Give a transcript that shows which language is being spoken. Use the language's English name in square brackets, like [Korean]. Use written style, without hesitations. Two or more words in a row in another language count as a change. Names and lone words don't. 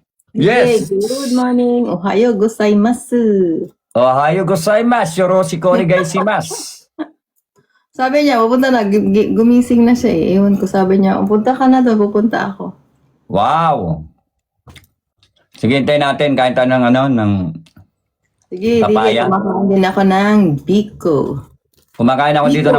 [English] Yes. Good morning. [Japanese] おはようございます. おはようございます。よろしくお願いします. [Filipino] Sabi niya, pupunta na. Gumising na siya eh. Ewan ko, sabi niya, punta ka na doon, pupunta ako. Wow. Sige, hintayin natin. Kain tayo ng Sige, papaya. kumakain din ako ng biko. Kumakain ako dito